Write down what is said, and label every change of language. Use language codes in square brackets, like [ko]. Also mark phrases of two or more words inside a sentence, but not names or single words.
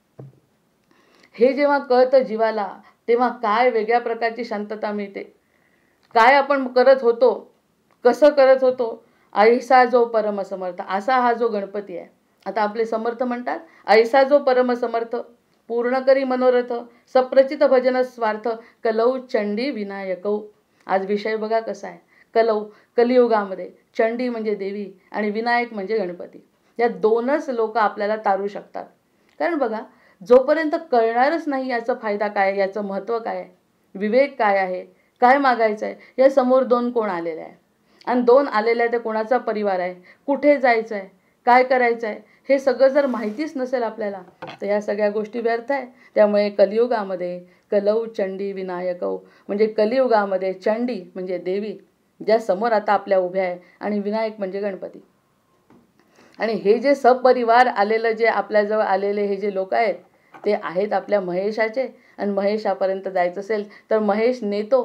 [mr] हे जेव्हा कळतं जीवाला तेव्हा काय वेगळ्या प्रकारची शांतता मिळते. काय आपण करत होतो, कसं करत होतो, ऐसा जो परमसमर्थ, असा हा जो गणपती आहे. आता आपले समर्थ म्हणतात ऐसा जो परमसमर्थ, पूर्ण करी मनोरथ, सप्रचित भजन स्वार्थ, [sa] कलौ चंडी विनायकौ. [mr] आज विषय बघा कसा आहे. कलियुगामध्ये चंडी म्हणजे देवी आणि विनायक म्हणजे गणपती. या दोनच लोक आपल्याला तारू शकतात. कारण बघा, जोपर्यंत कळणारच नाही याचा फायदा काय, याचं महत्त्व काय आहे, विवेक काय आहे, काय मागायचं आहे, या समोर दोन कोण आलेले आहे. आणि दोन आलेले आहे ते कोणाचा परिवार आहे, कुठे जायचं आहे, काय करायचं आहे, हे सगळं जर माहितीच नसेल आपल्याला तर ह्या सगळ्या गोष्टी व्यर्थ आहे. त्यामुळे कलियुगामध्ये [sa] कलौ चंडी विनायकौ, [mr] म्हणजे कलियुगामध्ये चंडी म्हणजे देवी ज्या समोर आता आपल्या उभ्या आहे आणि विनायक म्हणजे गणपती. आणि हे जे सपरिवार आलेलं, जे आपल्याजवळ आलेले हे जे लोक आहेत ते आहेत आपल्या महेशाचे. आणि महेशापर्यंत जायचं असेल तर महेश नेतो.